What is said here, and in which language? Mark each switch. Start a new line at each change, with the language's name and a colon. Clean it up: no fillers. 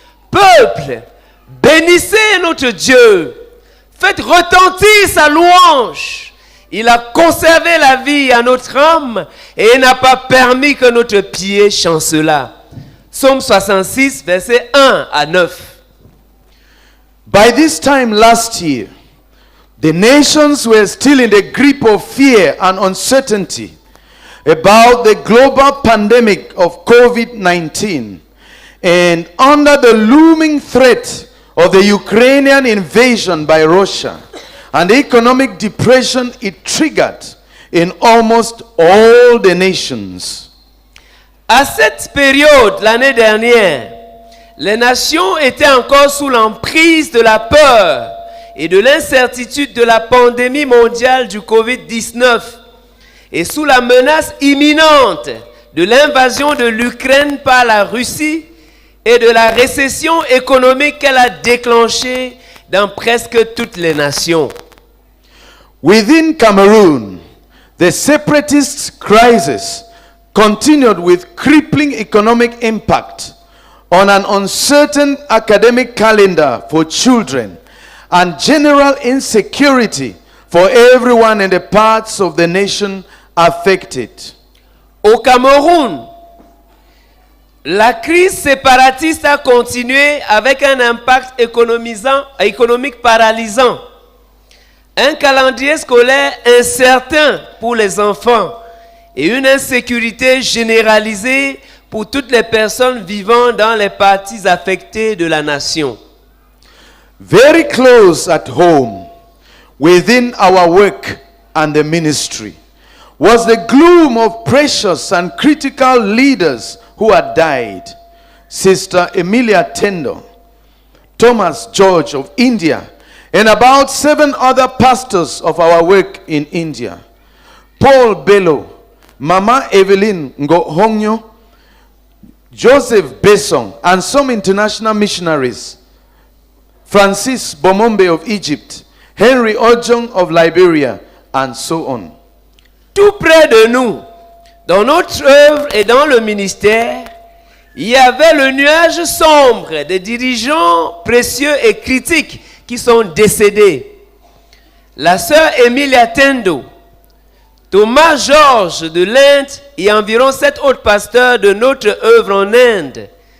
French: Peuple, bénissez notre Dieu. Faites retentir sa louange. Il a conservé la vie à notre âme et n'a pas permis que notre pied chancelât. Psaume 66, versets 1 à 9.
English: By this time last year, the nations were still in the grip of fear and uncertainty about the global pandemic of COVID-19 and under the looming threat of the Ukrainian invasion by Russia and the economic depression it triggered in almost all the nations.
French: À cette période, l'année dernière, les nations étaient encore sous l'emprise de la peur et de l'incertitude de la pandémie mondiale du COVID-19 et sous la menace imminente de l'invasion de l'Ukraine par la Russie et de la récession économique qu'elle a déclenchée dans presque toutes les nations.
English: Within Cameroon, the separatist crisis continued with crippling economic impact on an uncertain academic calendar for children and general insecurity for everyone in the parts of the nation affected.
French: Au Cameroun, la crise séparatiste a continué avec un impact économique paralysant, un calendrier scolaire incertain pour les enfants et une insécurité généralisée pour toutes les personnes vivant dans les parties affectées de la nation.
English: Very close at home, within our work and the ministry, was the gloom of precious and critical leaders who had died. Sister Emilia Tendo, Thomas George of India, and about 7 other pastors of our work in India. Paul Bello, Mama Evelyn Ngohongyo, Joseph Besson, and some international missionaries. Francis Bomombe of Egypt, Henry Ojong of Liberia, and so on.
French: Tout près de nous, dans notre œuvre et dans le ministère, il y avait le nuage sombre des dirigeants précieux et critiques qui sont décédés. La sœur Emilia Tendo, Thomas George de l'Inde et environ 7 autres pasteurs de notre œuvre en Inde.